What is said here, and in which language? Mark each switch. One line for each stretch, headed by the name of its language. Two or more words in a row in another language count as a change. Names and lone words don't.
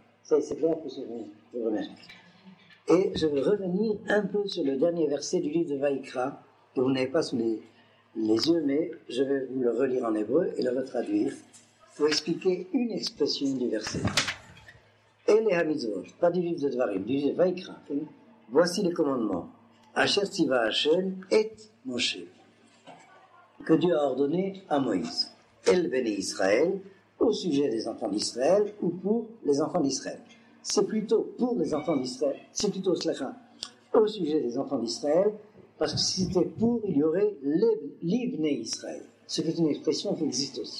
French: C'est clair que je vous remercie. Et je veux revenir un peu sur le dernier verset du livre de Vaïkra, que vous n'avez pas sous les yeux, mais je vais vous le relire en hébreu et le retraduire pour expliquer une expression du verset. Et les hamitzvot, pas du livre de Dvarim, du livre de Vaïkra. Voici les commandements.
Hebrew: אשר צוה ה' את משה,
French: que Dieu a ordonné à Moïse.
Hebrew: אל בני ישראל,
French: au sujet des enfants d'Israël ou pour les enfants d'Israël. C'est plutôt pour les enfants d'Israël, c'est plutôt slacha, au sujet des enfants d'Israël, parce que si c'était pour, il y aurait l'Ibné Israël, ce qui est une expression qui existe aussi.